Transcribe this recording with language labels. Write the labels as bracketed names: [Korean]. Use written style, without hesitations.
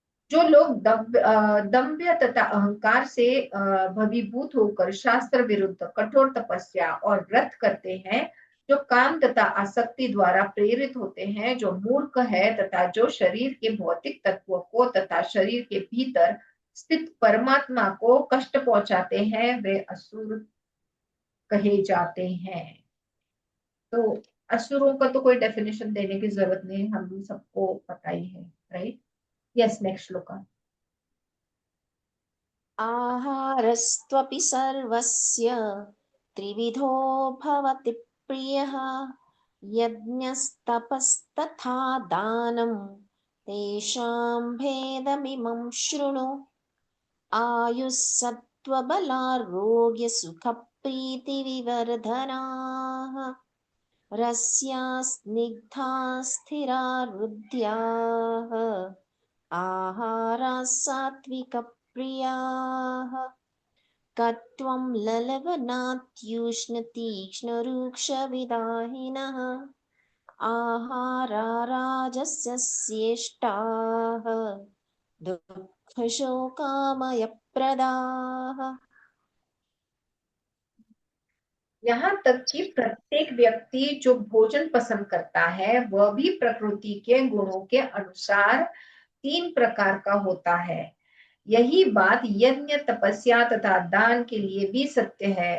[Hindi] जो लोग दंभ तथा अहंकार से भवीभूत होकर शास्त्र विरुद्ध कठोर तपस्या और व्रत करते हैं, जो काम तथा आसक्ति द्वारा प्रेरित होते हैं, जो मूर्ख है तथा जो शरीर के भौतिक तत्वों को तथा शरीर के भीतर स्थित परमात्मा को कष्ट पहुंचाते हैं, वे असुर कहे जाते हैं। तो असुरों का तो कोई डेफिनेशन देने की जरूरत नहीं, हम सबको पता ही है, राइट? Yes, next shloka. [Sanskrit] आहारस्त्वपि सर्वस्य त्रिविधो भवति प्रियः यज्ञस्तपस्तथा दानं तेषां भेदमिमं शृणु आयुः सत्त्वबलारोग्यसुखप्रीतिविवर्धनाः रस्या स्निग्धा स्थिरा हृद्याः आहाराः सात्विकप्रियाः कट्वं ललवनात्युष्णतीक्ष्णरूक्षविदाहिनः आहारा राजसस्येष्टाः दुःखशोकामयप्रदाः। [Hindi] यहाँ तक कि प्रत्येक व्यक्ति जो भोजन पसंद करता है वह भी प्रकृति के गुणों के अनुसार 3 प्रकार का होता है। यही बात यज्ञ, तपस्या तथा दान के लिए भी सत्य है।